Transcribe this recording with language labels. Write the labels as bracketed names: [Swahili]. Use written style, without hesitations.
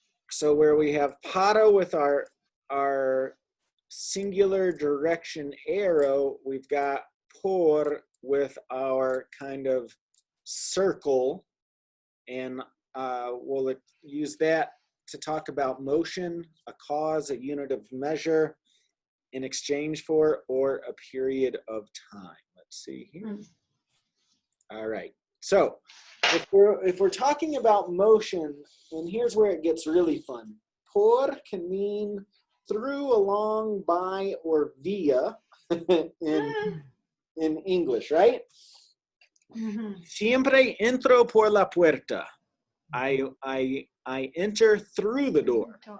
[English] So where we have para with our singular direction arrow, we've got por with our kind of circle, and we'll use that to talk about motion, a cause, a unit of measure, in exchange for, or a period of time. Let's see here. All right. So if we're talking about motion, and here's where it gets really fun. Por can mean through, along, by, or via in English, right? [Spanish] Siempre entro por la puerta. [English] I enter through the door.